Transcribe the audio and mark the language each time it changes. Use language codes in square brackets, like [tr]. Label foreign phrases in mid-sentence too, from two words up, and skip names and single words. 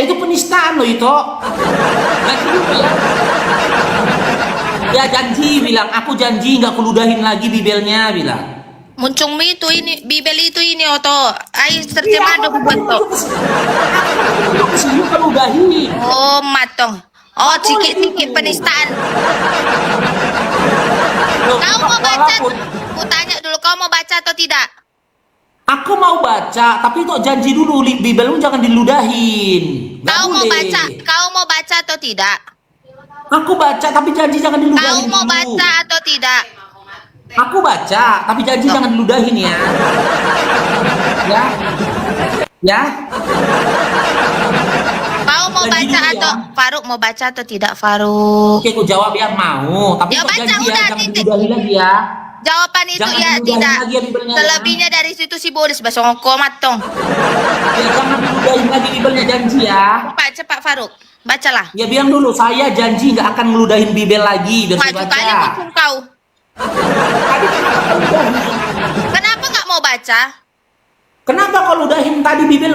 [id] Itu penistaan loh itu. Janji dulu ya. Ya janji bilang, aku janji nggak kuludahin lagi bibelnya bilang. Muncung itu ini Bibel itu ini oto. Air terjemah dong bentuk. Aku kesini keludahin. Oh, matong. Oh, cikik-cikik penistaan. Kau mau baca? Ku tanya dulu, kau mau baca atau tidak? Aku mau baca, tapi kok janji dulu bibelmu jangan diludahin. Nggak Kau mau boleh. baca? Kau mau baca atau tidak? Aku baca, tapi janji jangan Kau diludahin mau dulu. baca atau tidak? Aku baca, tapi janji jangan diludahin ya. Ya. Ya. Kau mau Janji baca dulu ya. atau Faruk mau baca atau tidak Faruk? Oke, aku jawab ya mau, tapi Ya, kok baca janji ya udah, jangan titik. diludahin lagi ya. Jawaban itu Jangan ya diludahin tidak. lagi ya bibelnya, ya. Selebihnya dari situ si Boris basongko matong. Ya jangan diludahin lagi bibelnya janji ya. Cepat Faruk. Bacalah. Ya bilang dulu, saya janji nggak akan ngeludahin bibel lagi biar saya Maju baca. kali muncul kau. Kenapa nggak mau baca? Kenapa kau ludahin tadi bibel?